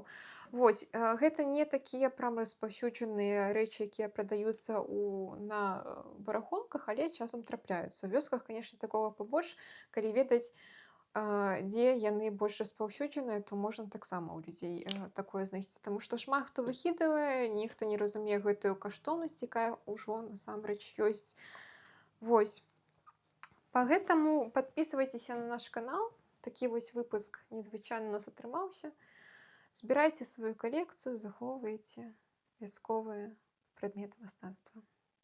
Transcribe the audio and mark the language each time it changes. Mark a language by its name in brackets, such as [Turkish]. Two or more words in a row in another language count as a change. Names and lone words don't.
[Belarusian] Вось, гэта не такія прям распаўсюджаныя рэчы, якія прадаюцца на барахолках, але часам трапляюцца. У вёсках, канешне, такога пабольш, калі ведаць, дзе яны больш распаўсюджаныя, то можна таксама ў людзей такое знайсці. Таму што шмат хто выкідвае, нехта не разумее гэтую каштоўнасць, якая ўжо насамрэч ёсць. Вось. [Russian] Поэтому подписывайтесь на наш канал. [Belarusian] Такі вось выпуск незвычайны у нас атрымаўся. Збірайце сваю калекцыю, захоўвайце вясковыя прадметы мастацтва.